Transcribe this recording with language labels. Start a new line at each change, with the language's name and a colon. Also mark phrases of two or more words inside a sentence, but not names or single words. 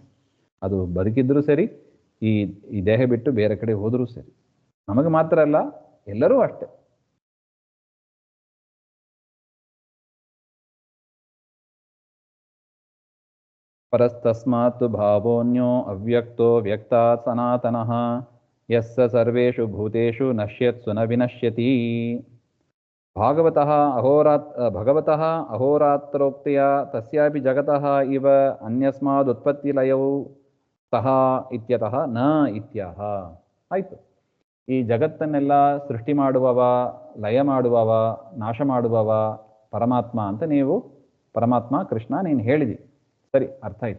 Kannada: ಅದು ಬದುಕಿದ್ರೂ ಸರಿ, ಈ ದೇಹ ಬಿಟ್ಟು ಬೇರೆ ಕಡೆ ಹೋದರೂ ಸರಿ. ನಮಗೆ ಮಾತ್ರ ಅಲ್ಲ, ಎಲ್ಲರೂ ಅಷ್ಟೆ.
Sanskrit: ಪರಸ್ತಸ್ಮಾತ್ ಭಾವೋನ್ಯೋ ಅವ್ಯಕ್ತೋ ವ್ಯಕ್ತಾತ್ ಸನಾತನಃ ಯಸ್ಸ ಸರ್ವೇಷು ಭೂತೇಷು ನಶ್ಯತ್ಸು ನ ವಿನಶ್ಯತಿ. ಭಗವತಃ ಅಹೋರಾತ್ರೋಕ್ತಿಯ ತಸ್ಯಾಪಿ ಜಗತಃ ಇವ ಅನ್ಯಸ್ಮಾದುತ್ಪತ್ತಿಲಯೌ ಸಹ ಇತ್ಯತಃ ನ ಇತ್ಯಹ.
Kannada: ಆಯಿತು. ಈ ಜಗತ್ತನ್ನೆಲ್ಲ ಸೃಷ್ಟಿ ಮಾಡುವವ, ಲಯ ಮಾಡುವವ, ನಾಶ ಮಾಡುವವ ಪರಮಾತ್ಮ ಅಂತ ನೀವು, ಪರಮಾತ್ಮ ಕೃಷ್ಣ ನೀನು ಹೇಳಿದಿ, ಸರಿ, ಅರ್ಥ ಆಯಿತು.